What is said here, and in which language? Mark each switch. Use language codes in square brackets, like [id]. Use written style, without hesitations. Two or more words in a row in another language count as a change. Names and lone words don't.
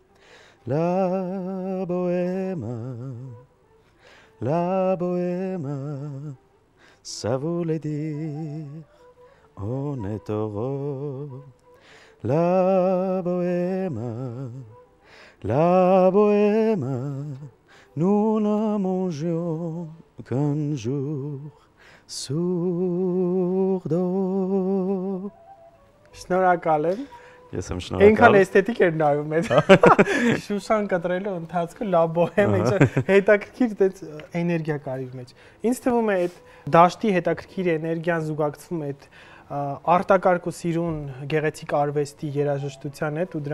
[fr] La Bohème, ça voulait dire on est heureux. La Bohème, nous ne mangions qu'un jour sur deux. [hy] Շնորհակալ եմ։ Ես եմ շնորհակալ։ Այնքան էսթետիկ էր նայում այդ Շուշան կտրելու ընթացքը La Bohème հետաքրքիր դες էներգիա կար իր մեջ։ Ինձ թվում է այդ դաշտի հետաքրքիր էներգիան զուգակցվում է այդ արտակարգ ու սիրուն գեղեցիկ արվեստի երաժշտության հետ ու դրա